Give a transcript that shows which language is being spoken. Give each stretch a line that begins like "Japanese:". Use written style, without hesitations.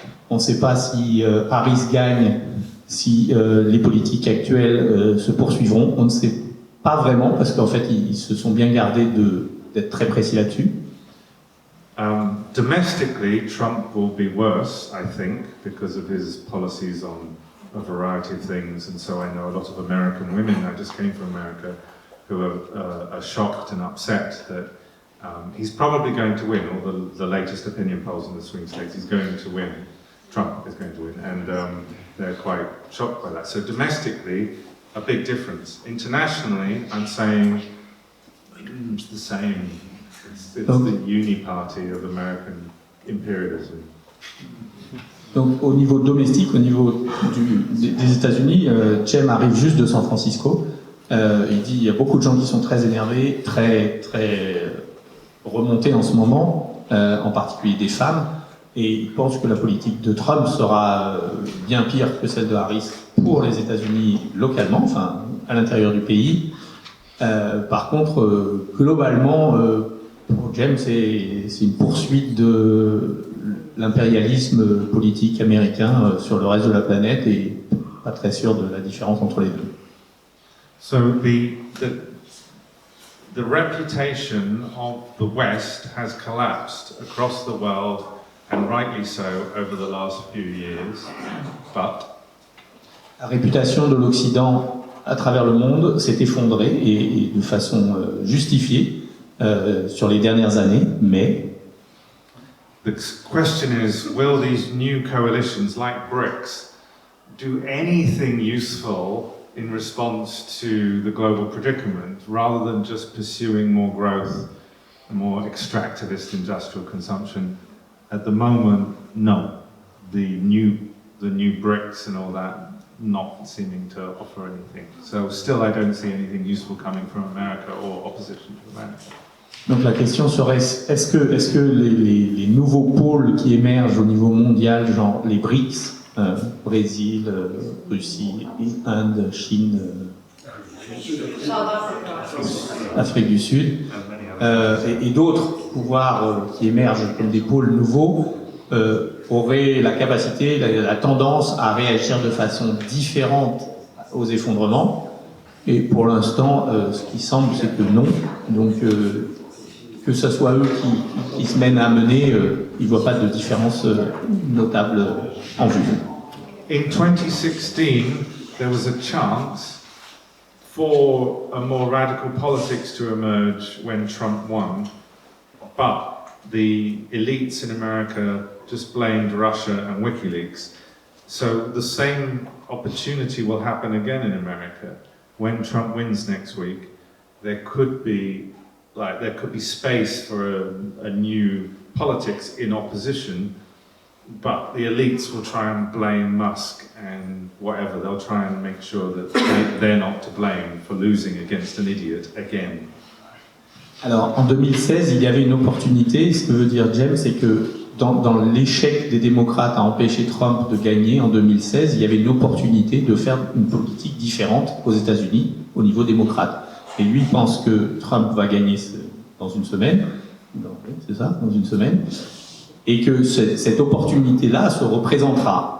French: On ne sait pas si Harris gagne, si les politiques actuelles se poursuivront. On ne sait pas vraiment parce qu'en fait ils se sont bien gardés d'être très précis là-dessus.
English: Domestically, Trump will be worse, I think, because of his policies on a variety of things. And so I know a lot of American women, I just came from America, who are shocked and upset that he's probably going to win. All the latest opinion polls in the swing states, he's going to win. Trump is going to win. And they're quite shocked by that. So domestically, a big difference. Internationally, I'm saying it's the same. It's the uni-party of American imperialism.
French: Donc au niveau domestique, au niveau des États-Unis, Cem arrive juste de San Francisco. Il dit il y a beaucoup de gens qui sont très énervés, très remonter en ce moment, en particulier des femmes, et ils pensent que la politique de Trump sera bien pire que celle de Harris pour les États-Unis localement, enfin à l'intérieur du pays. Par contre, globalement, pour James, c'est une poursuite de l'impérialisme politique américain sur le reste de la planète et pas très sûr de la différence entre les deux.
English: So the reputation of the West has collapsed across the world, and rightly so, over the last few years, but
French: la réputation de l'Occident à travers le monde s'est effondrée et de façon justifiée sur les dernières années, mais
English: the question is, will these new coalitions like BRICS do anything useful in response to the global predicament, rather than just pursuing more growth and more extractivist industrial consumption? At the moment, no. The new BRICS and all that not seeming to offer anything. So still I don't see anything useful coming from America or opposition to America.
French: donc la question serait, est-ce que les nouveaux pôles qui émergent au niveau mondial, genre les BRICS, Brésil, Russie, Inde, Chine, Afrique du Sud, et d'autres pouvoirs qui émergent comme des pôles nouveaux, auraient la capacité, la tendance à réagir de façon différente aux effondrements. Et pour l'instant, ce qui semble, c'est que non. Donc, que ce soit eux qui se mènent à mener, ils ne voient pas de différence notable en vue.
English: In 2016, there was a chance for a more radical politics to emerge when Trump won, but the elites in America just blamed Russia and WikiLeaks. So the same opportunity will happen again in America. When Trump wins next week, there could be space for a new politics in opposition, but the elites will try and blame Musk and whatever. They'll try and make sure that they're not to blame for losing against an idiot again.
French: Alors, en 2016, il y avait une opportunité. Ce que veut dire James, c'est que dans l'échec des démocrates à empêcher Trump de gagner en 2016, il y avait une opportunité de faire une politique différente aux États-Unis au niveau démocrate. Et lui pense que Trump va gagner dans une semaine, c'est ça, dans une semaine, et que cette opportunité-là se représentera.